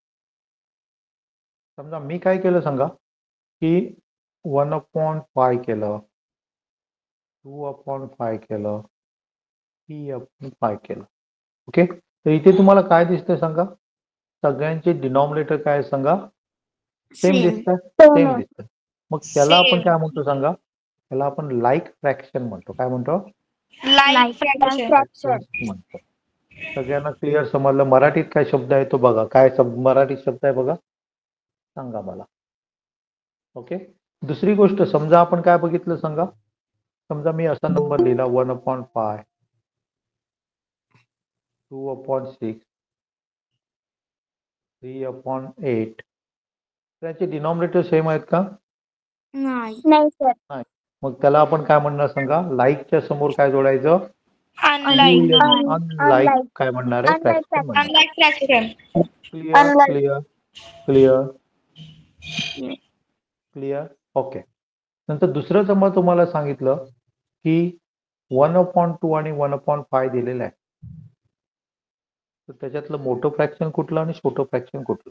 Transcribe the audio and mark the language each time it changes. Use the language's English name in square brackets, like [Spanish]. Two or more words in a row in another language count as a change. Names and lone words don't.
[Marathi] समजा मी काय केलं सांगा की 1/5 केलं, 2/5 केलं, 3/5 केलं. ओके. तर इथे तुम्हाला काय दिसतंय सांगा? सगळ्यांचे डिनॉमिनेटर काय आहे सांगा? सेम Same. दिसतात? हो सेम ना. दिसतात. मग त्याला आपण Same. काय म्हणतो सांगा? त्याला आपण [English] like fraction [Marathi] म्हणतो. काय म्हणतो? [English] Like fraction. [Marathi] Fraction. म्हणतो. सगळ्यांना क्लिअर समजलं? मराठीत काय शब्द आहे तो बघा. काय मराठीत शब्द आहे बघा? सांगा मला. ओके. दुसरी गोष्ट समजा आपण काय बघितलं सांगा? समजा मी असा नंबर लिहिला 1/5, 2/6, 3/8. त्याचे डिनॉमिनेटर सेम आहेत का? नाही. नाही सर. नाही. मग त्याला आपण काय म्हणणार सांगा? लाईकच्या समोर काय जोडायचं? Unlike. अनलाईक काय म्हणणार आहे? Unlike फ्रॅक्शन म्हणणार. [English] Unlike fraction. [Marathi] क्लिअर? Unlike. [English] Clear? Clear? Clear? OK. [Marathi] नंतर दुसरं समजा तुम्हाला सांगितलं की 1/2 आणि 1/5 दिलेलं आहे. तर त्याच्यातलं मोठं फ्रॅक्शन कुठलं आणि छोटं फ्रॅक्शन कुठलं?